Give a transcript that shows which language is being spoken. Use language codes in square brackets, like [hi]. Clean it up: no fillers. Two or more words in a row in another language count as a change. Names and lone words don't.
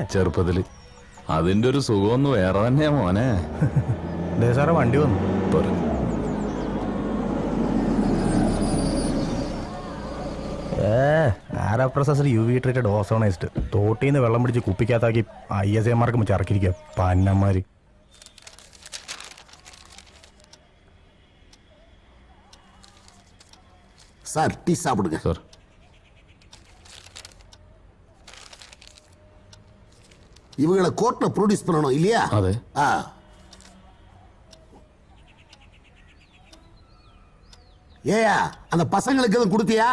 [ml] ചെറുപ്പത്തില്. അതിന്റെ ഒരു സുഖമൊന്നും വേറെ തന്നെയാ മോനെ. സാറേ വണ്ടി വന്നു. ആരാപ്രസർ [en] UV treated ozonised [ml] തോട്ടീന്ന് വെള്ളം പിടിച്ച് കുപ്പിക്കകത്താക്കി ISAമാർക്ക് ചറക്കിരിക്കുക പന്നന്മാര്. [ta] சார் டீ சாப்பிடுங்க சார். இவங்களை கோர்ட்ல ப்ரொடியூஸ் பண்ணணும் இல்லையா? அதே. ஏயா அந்த பசங்களுக்கு எதுவும் கொடுத்தியா?